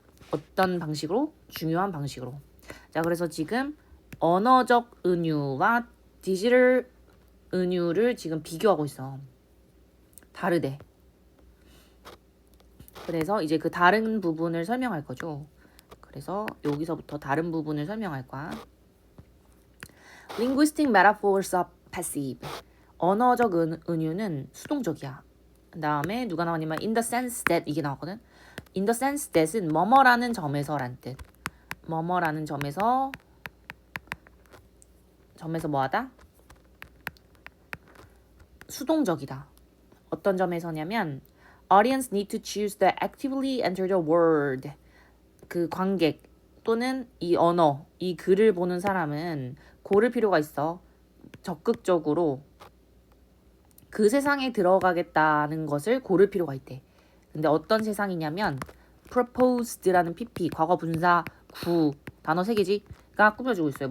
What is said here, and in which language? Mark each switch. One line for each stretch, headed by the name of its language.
Korean: 어떤 방식으로? 중요한 방식으로. 자, 그래서 지금 언어적 은유와 디지털 은유를 지금 비교하고 있어. 다르대. 그래서 이제 그 다른 부분을 설명할 거죠. 그래서 여기서부터 다른 부분을 설명할 거야.
English: Linguistic metaphors are passive.
Korean: 언어적 은유는 수동적이야. 그 다음에 누가 나왔냐면
English: in the sense that
Korean: 이게 나왔거든.
English: in the sense that
Korean: 은 뭐뭐라는 점에서란 뜻. 뭐뭐라는 점에서 뭐하다? 수동적이다. 어떤 점에서냐면
English: audience need to choose to actively enter the world.
Korean: 그 관객 또는 이 언어, 이 글을 보는 사람은 고를 필요가 있어. 적극적으로 그 세상에 들어가겠다는 것을 고를 필요가 있대. 근데 어떤 세상이냐면 proposed라는 PP 과거 분사 구 단어 3개지가 꾸며주고 있어요.